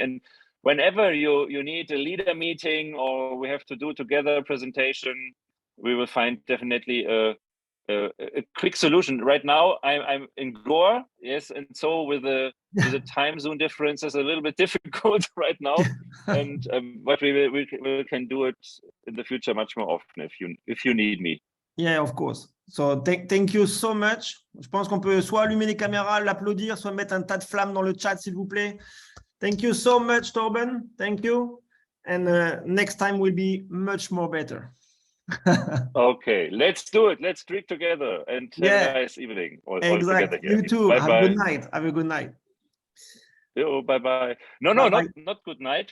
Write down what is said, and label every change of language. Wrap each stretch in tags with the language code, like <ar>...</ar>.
<en>And whenever you need a leader meeting or we have to do together a presentation, we will find definitely a quick solution. Right now, I'm in Goa, yes, and so with the time zone difference is a little bit difficult right now, and but we can do it in the future much more often if you need me. Yeah, of course. So thank you so much.</en> <fr>Je pense qu'on peut soit allumer les caméras, l'applaudir, soit mettre un tas de flammes dans le chat, s'il vous plaît.</fr> <en>Thank you so much, Torben. Thank you. And next time will be much more better. Okay, let's do it. Let's drink together and have a nice evening. Exactly. You too. Bye Have bye. a good night. Have a good night. Oh, bye bye. No, not good night.</en>